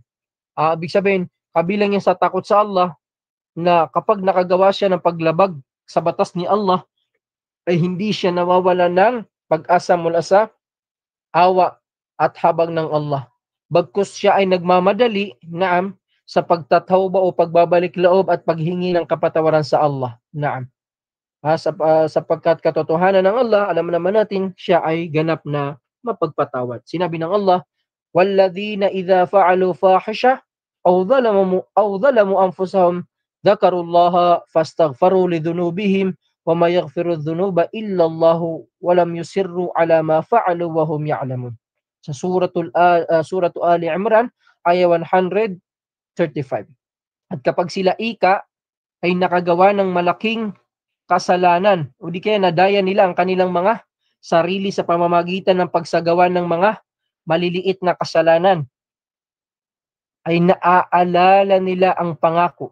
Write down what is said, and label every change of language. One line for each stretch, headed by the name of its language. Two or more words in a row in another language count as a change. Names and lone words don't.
Filipino: Ibig sabihin, kabilang yan sa takot sa Allah, na kapag nakagawa siya ng paglabag sa batas ni Allah, ay hindi siya nawawala ng pag-asa mula sa awa at habag ng Allah. Bagkus siya ay nagmamadali, naam, sa pagtatawba o pagbabalik loob at paghingi ng kapatawaran sa Allah. Naam. Sapagkat katotohanan ng Allah, alam naman natin, siya ay ganap na mapagpatawad. Sinabi ng Allah,
Arabic: "والذين إذا فعلوا فاحشة أو ظلموا أنفسهم ذكروا الله فاستغفروا لذنوبهم ومن يغفر الذنوب إلا الله ولم يصروا على ما فعلوا وهم يعلمون."
Filipino: Sa suratu Ali Imran, ayah 135. At kapag sila ay nakagawa ng malaking kasalanan, o di kaya nadaya nila ang kanilang mga sarili sa pamamagitan ng pagsagawa ng mga maliliit na kasalanan, ay naaalala nila ang pangako.